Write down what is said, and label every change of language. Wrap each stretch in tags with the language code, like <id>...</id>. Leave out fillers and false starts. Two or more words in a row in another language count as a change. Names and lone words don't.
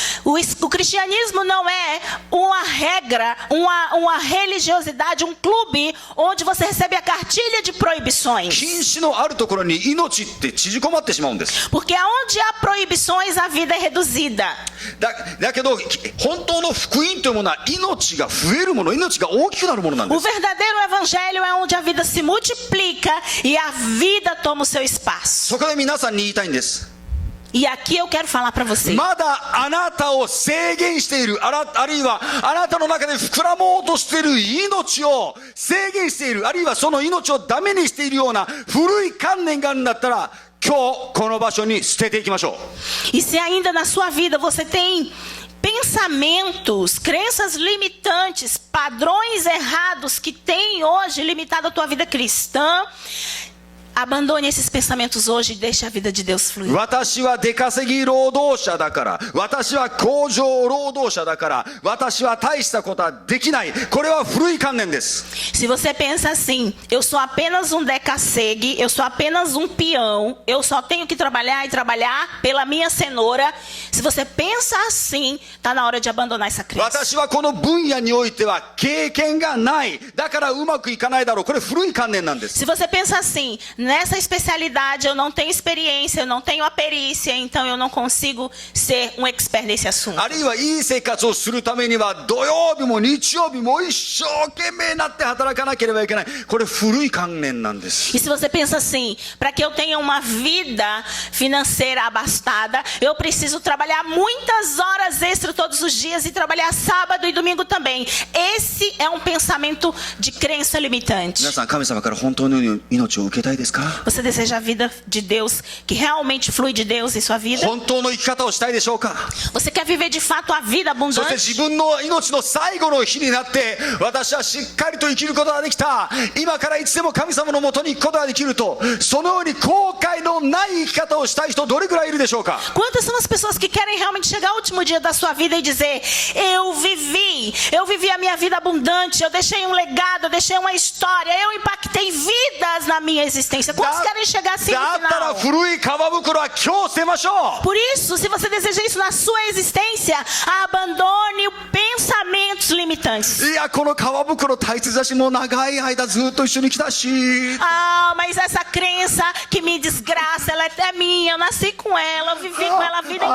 <pt>O cristianismo não é uma regra, uma religiosidade, um clube onde você recebe a cartilha de proibições.</pt> <ja>禁止のあるところに命って縮こまってしまうんです。</ja> <pt>Porque aonde há proibições, a vida é reduzida.</pt> <ja>だけど本当の福音というものは命が増えるもの、命が大きくなるものなんで</ja> <pt>O</pt> <ja>す。</ja> <pt>verdadeiro evangelho é onde a vida se multiplica e a vida toma o seu espaço.</pt> <ja>そこで皆さんに言いたいんです。</ja> <pt>E aqui eu quero falar para você.</pt> <ja>まだあなたを制限している、あるいはあなたの中で膨らもうとしている命を制限している、あるいはその命をダメにしているような古い観念があるんだったら、今日この場所に捨てていきましょう。</ja> <pt>E se ainda na sua vida você tem pensamentos, crenças limitantes, padrões errados que têm hoje limitado a tua vida cristã, abandone esses pensamentos hoje e deixe a vida de Deus fluir.</pt> <ja>私は出稼ぎ労働者だから、私は工場労働者だから、私は大したことはできない。これは古い観念です。</ja> <pt>Se você pensa assim: eu sou apenas um decacegue, eu sou apenas um peão, eu só tenho que trabalhar e trabalhar pela minha cenoura. Se você pensa assim, está na hora de abandonar essa crença.</pt> <ja>私はこの分野においては経験がない。だからうまくいかないだろう。これ古い観念なんです。</ja> <pt>Se você pensa assim: nessa especialidade eu não tenho experiência, eu não tenho a perícia, então eu não consigo ser um expert nesse assunto.</pt> <ja>あるいはいい生活をするためには土曜日も日曜日も一生懸命なって働かなければいけない。これ古い観念なんです。</ja> <pt>E se você pensa assim: para que eu tenha uma vida financeira abastada, eu preciso trabalhar muitas horas extra todos os dias e trabalhar sábado e domingo também. Esse é um pensamento de crença limitante.</pt> <ja>皆さん神様から本当の命を受けたいですか？か？</ja> <pt>Você deseja a vida de Deus, que realmente flui de Deus em sua vida?</pt> <ja>本当の生き方をしたいでしょうか？</ja> <pt>Você quer viver de fato a vida</pt> <ja>そして自</ja> <pt>abundante?</pt> <ja>分の命の最後の日になって、私はしっかりと生きることができた、今からいつでも神様のもとに行くことができると、そのように後悔のない生き方をしたい人どれくらいいるでしょうか？</ja> <pt>Quantas são as pessoas que querem realmente chegar ao último dia da sua vida e dizer: eu vivi a minha vida abundante, eu deixei um legado, eu deixei uma história, eu impactei vidas na minha existência. Quantos querem chegar assim</pt> <ja>だ</ja> <pt>no</pt> <ja>ったら</ja> <pt>final?</pt> <ja>古い革袋は今日捨てましょう。</ja> <pt>Por isso, se você deseja isso na sua existência, abandone pensamentos limitantes.</pt> <ja>いや、この革袋大切だし、もう長い間ずっと一緒に来たし、</ja> <pt>Ah, mas essa crença que me desgraça, ela é minha, eu nasci com ela, eu vivi com ela a vida</pt>